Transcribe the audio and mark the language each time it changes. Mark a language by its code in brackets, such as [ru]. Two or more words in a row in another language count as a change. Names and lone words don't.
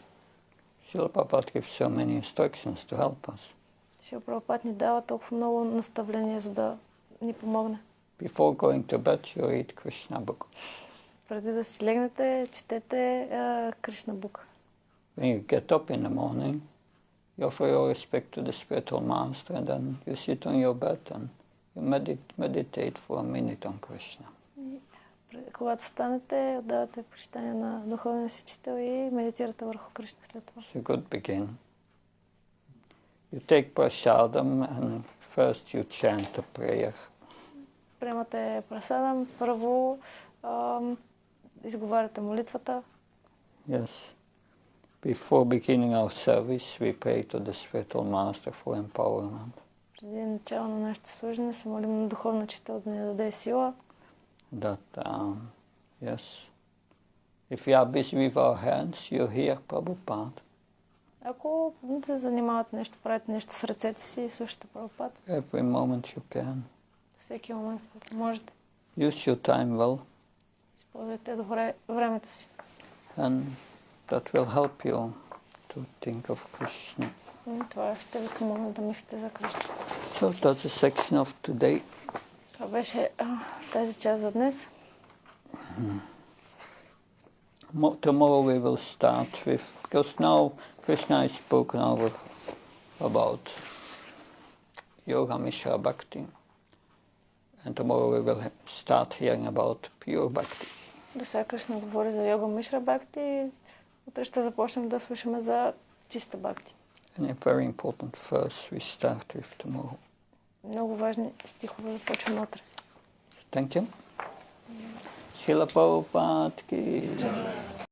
[en] Srila Prabhupada gives so many instructions to help us. [bg] Шрила Прабхупад ни дава толкова много наставления, за да ни помогне. [en] Before going to bed, you read Krishna book. [bg] Преди да си легнете, четете Кришна бук. [en] When you get up in the morning, you offer your respect to the spiritual master, and then you sit on your bed and you meditate for a minute on Krishna. [bg] Когато станете, отдавате почитание на духовния си учител и медитирате върху Кришна след това. [en] It's a good begin. You take prasadam and first you chant the prayer. [bg] Приемате прасадам, първо изговаряте молитвата. [en] Yes. Before beginning our service, we pray to the spiritual master for empowerment. [bg] Преди начало на нашето служение се молим на духовния учител да ни даде сила. [en] That, yes, if we are busy with our hands, you hear Prabhupada. [bg] Ако се занимавате нещо, правите нещо с ръцете си и слушате Прабхупад. [en] Every moment you can. [bg] Всеки момент, когато можете. [en] Use your time well. [bg] Използвайте добре времето си. [en] And that will help you to think of Krishna. [bg] Това ще ви помогне да мислите за Кришна. [en] So that's a section of today. [bg] Това беше тази част за днес. [en] Tomorrow we will start with, because now Krishna is spoken over about Yoga Mishra Bhakti. And tomorrow we will start hearing about pure Bhakti. [bg] До сега Кришна говори за Йога Мишра Бхакти. Утре ще започнем да слушаме за чиста Бхакти. [en] And a very important verse we start with tomorrow. [bg] Много важни стихове започваме утре. [en] Thank you. Srila Prabhupada ki